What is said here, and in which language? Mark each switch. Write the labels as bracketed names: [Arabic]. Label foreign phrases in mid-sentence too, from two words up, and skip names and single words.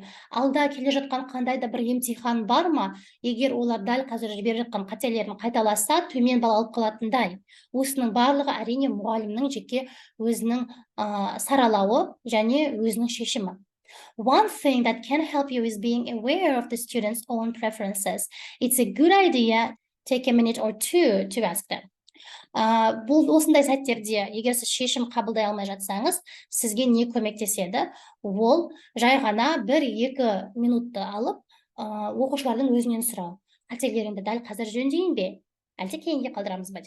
[Kazakh] Алда келе жатқан қандай да бір емтихан бар ма? Егер олар дәл қазір жіберіп жатқан қателерін қайталаса, төмен балл алып қалатындай. Осының барлығы әрине мұғалімнің жеке өзінің саралауы және өзінің шешімі. [English] One thing that can help you is being aware of the students' own preferences. It's a good idea to take a minute or two to ask them. [Kazakh] Бұл осындай сәттерде, егер сіз шешім қабылдай алмай жатсаңыз, сізге не көмектеседі? Ол жай ғана 1-2 минутты алып, оқушылардың өзінен сұрау. Қателеріңді дәл қазір жөндейін бе? Әлде кейінге қалдырамыз ба деп.